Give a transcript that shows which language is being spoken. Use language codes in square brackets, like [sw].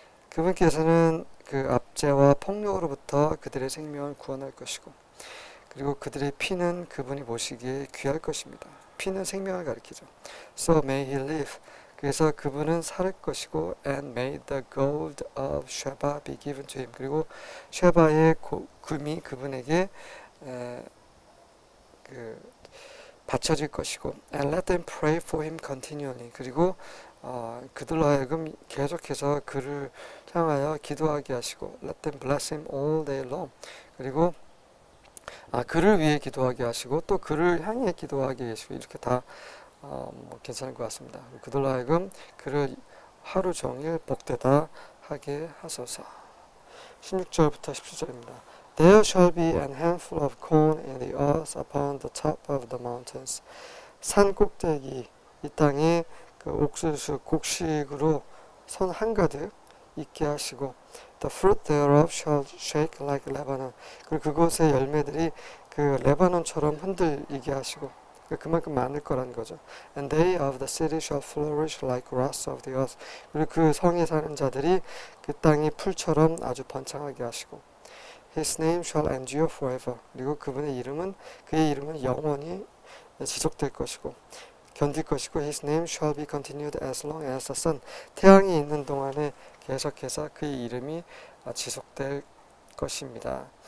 [ko] 그분께서는 그 압제와 폭력으로부터 그들의 생명을 구원할 것이고, 그리고 그들의 피는 그분이 보시기에 귀할 것입니다. 피는 생명을 가리키죠. [en] So may he live. [ko] 그래서 그분은 살 것이고, [en] and may the gold of Sheba be given to him. [ko] 그리고 쉐바의 금이 그분에게 바쳐질 것이고, [en] and let them pray for him continually. [ko] 그리고 그들로 하여금 계속해서 그를 향하여 기도하게 하시고, [en] let them bless him all day long. [ko] 그리고 그를 위해 기도하게 하시고, 또 그를 향해 기도하게 하시고, 이렇게 다 괜찮을 것 같습니다. 그들로 하여금 그를 하루 종일 복되다 하게 하소서. 16절부터 17절입니다. [en] There shall be an handful of corn in the earth upon the top of the mountains. [ko] 산 꼭대기 이 땅에 그 옥수수 곡식으로 손 한가득 있게 하시고, [en] The fruit thereof shall shake like Lebanon. [ko] 그리고 그곳의 열매들이 그 레바논처럼 흔들리게 하시고 그만큼 많을 거라는 거죠. [en] And they of the city shall flourish like grass of the earth. [ko] 그리고 그 성에 사는 자들이 그 땅이 풀처럼 아주 번창하게 하시고 [en] His name shall endure forever. [ko] 그리고 그분의 이름은 그의 이름은 영원히 지속될 것이고 견딜 것이고 [en] His name shall be continued as long as the sun. [ko] 태양이 있는 동안에 계속해서 그의 이름이 지속될 것입니다.